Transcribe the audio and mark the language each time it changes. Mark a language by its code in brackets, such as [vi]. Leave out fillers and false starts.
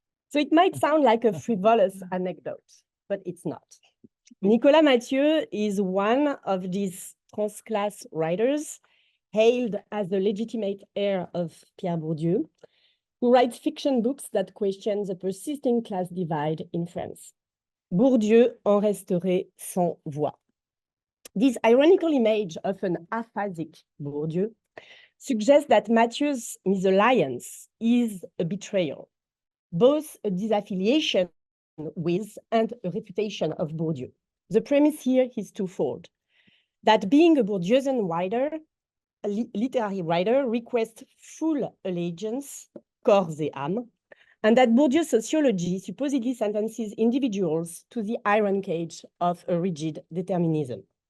[en] So it might sound like a frivolous anecdote, but it's not. Nicolas Mathieu is one of these trans-class writers, hailed as the legitimate heir of Pierre Bourdieu, who writes fiction books that question the persisting class divide in France. [fr] Bourdieu en resterait sans voix. [en] This ironical image of an aphasic Bourdieu suggests that Mathieu's misalliance is a betrayal, both a disaffiliation with and a refutation of Bourdieu. The premise here is twofold: that being a Bourdieusian writer, a literary writer, requests full allegiance, [fr] corps et âme, [en] and that Bourdieu's sociology supposedly sentences individuals to the iron cage of a rigid determinism.